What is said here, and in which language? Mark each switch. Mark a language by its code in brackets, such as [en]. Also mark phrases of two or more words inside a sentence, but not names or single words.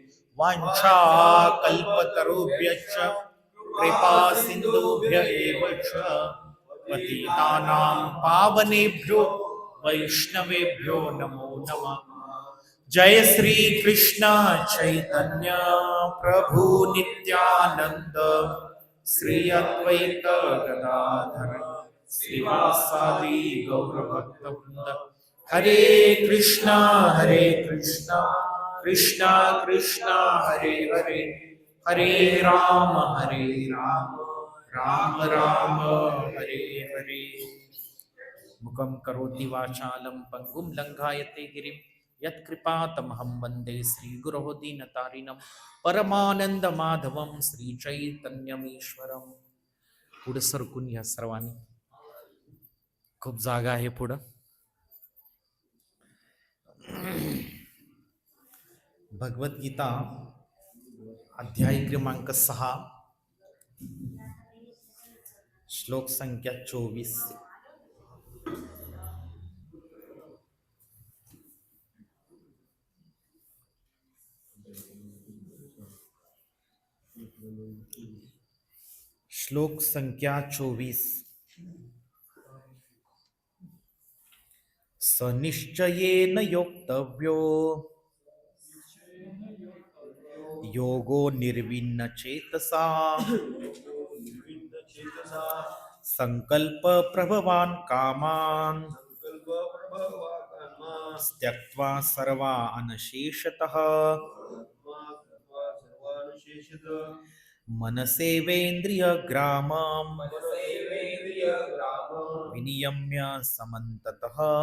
[sa] वाञ्छाकल्पतरुभ्यश्च कृपा सिन्धुभ्य एव च पतितानां पावनेभ्यो वैष्णवेभ्यो नमो नमः। जय श्री कृष्ण चैतन्य प्रभु नित्यानंद श्री अद्वैत गदाधर श्रीवासादि गौरभक्तवृंद। हरे कृष्णा कृष्णा कृष्णा हरे हरे, हरे राम राम राम हरे हरे। मुखं करोति वाचालं पंगुं लंघायते गिरिं, यत्कृपातमहं वन्दे श्रीगुरोः दीनतारिणं, परमानन्दमाधवं श्रीचैतन्यमीश्वरं। [mr] पुढं सरकून या सर्वांनी, खूप जागा आहे पुढं। भगवद्गीता अध्याय क्रमांक 6, श्लोक संख्या 24। श्लोक संख्या 24। [sa] सनिश्चयेन योक्तव्यो योगो निर्विण्ण चेतसा, संकल्प प्रभवान कामान त्यक्त्वा सर्वान् शेषतः मनसेवेन्द्रिय ग्रामं विनियम्य समन्ततः